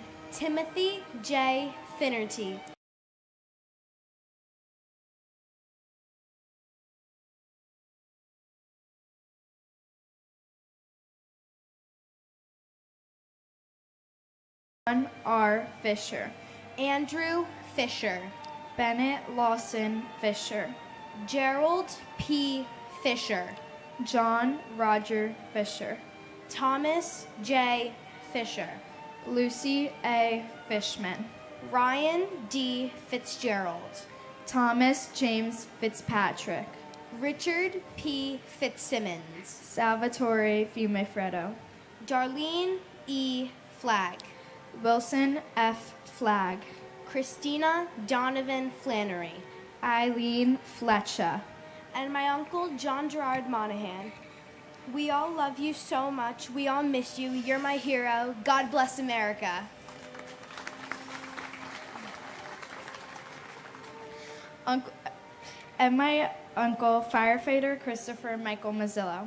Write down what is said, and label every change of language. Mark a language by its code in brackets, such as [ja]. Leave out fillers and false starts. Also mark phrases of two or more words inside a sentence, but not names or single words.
[en] Timothy J. Finnerty, John R. Fisher, Andrew Fisher, Bennett Lawson Fisher, Gerald P. Fisher, John Roger Fisher, Thomas J. Fisher, Lucy A. Fishman, Ryan D. Fitzgerald, Thomas James Fitzpatrick, Richard P. Fitzsimmons, Salvatore Fiumefreddo, Darlene E. Flagg, Wilson F. Flagg, Christina Donovan Flannery, Eileen Fletcher, and my uncle John Gerard Monahan. We all love you so much. We all miss you. You're my hero. God bless America. And my uncle, firefighter Christopher Michael Mazzillo.